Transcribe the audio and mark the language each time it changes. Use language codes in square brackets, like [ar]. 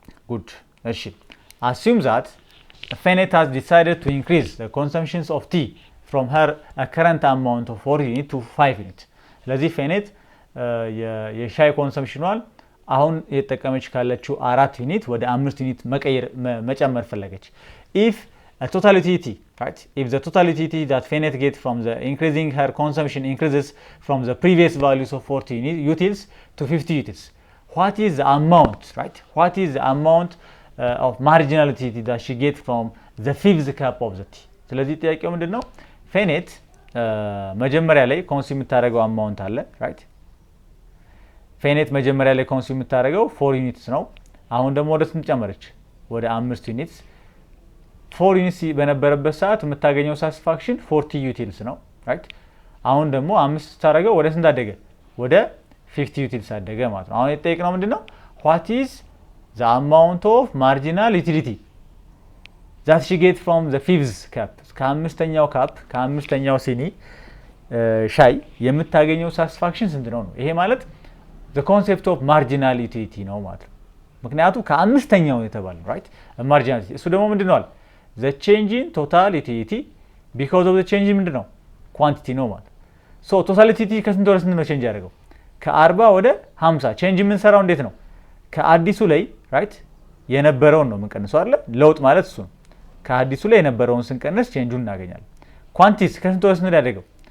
[en] ጉድ እሺ። assume that Fenet has decided to increase the consumptions of tea from her current amount of 4 unit to 5 unit. [am] ስለዚህ ፌኔት የሻይ ኮንሰምፕሽኗን አሁን የተጠቀመች ካለችው 4 ዩኒት ወደ 5 ዩኒት መጨመር ፈለገች። [en] if a total utility, right? If the total utility that Fenet gets from the increasing her consumption increases from the previous values of 40 utils to 50 utils, what is the amount, right? What is the amount of marginal utility that she gets from the 5th cup of the tea? [am] ስለዚህ ጥያቄው ምንድነው? ፌኔት መጀመሪያ ላይ ኮንሱም የምታደርገው አማውንት አለ ራይት። ፌኔት መጀመሪያ ላይ ኮንሱም የምታደርገው 4 ዩኒትስ ነው። አሁን ደግሞ ወደ ስንት ጨመረች? ወደ 5 ዩኒትስ። 4 ዩኒትስ በነበረበት ሰዓት የምታገኘው ሳቲስፋክሽን 40 ዩቲልስ ነው ራይት። አሁን ደግሞ 5 ስታደርገው ወደ ስንት አደገ? ወደ 50 ዩቲልስ አደገ ማለት ነው። አሁን የተጠየቅነው ምንድነው? [en] what is the amount of marginal utility that she gets from the 5th cup? [am] ከአምስተኛው ካፕ ከአምስተኛው ሲኒ ሻይ የምታገኘው ሳቲስፋክሽን ስንት ነው? ይሄ ማለት [en] the concept of marginal utility [am] ነው ማለት ነው ምክንያቱም ከአምስተኛው የተባለው right marginal utility እሱ ደግሞ ምንድነው አለ [en] the change in total utility because of the change [am] ምንድነው quantity ነው ማለት [en] so total utility [am] ከስንት ወደ ስንት ነው change ያደርገው ከ40 ወደ 50 change የምንሰራው እንዴት ነው ከአዲሱ ላይ right የነበረውን ነው የምንቀንሰው አይደል ለውጥ ማለት እሱ ነው ከአዲሱ ላይ የነበረውን ስንቀንስ change-ን እናገኛለን quantities ከስንት ወደ ስንት ያደርገው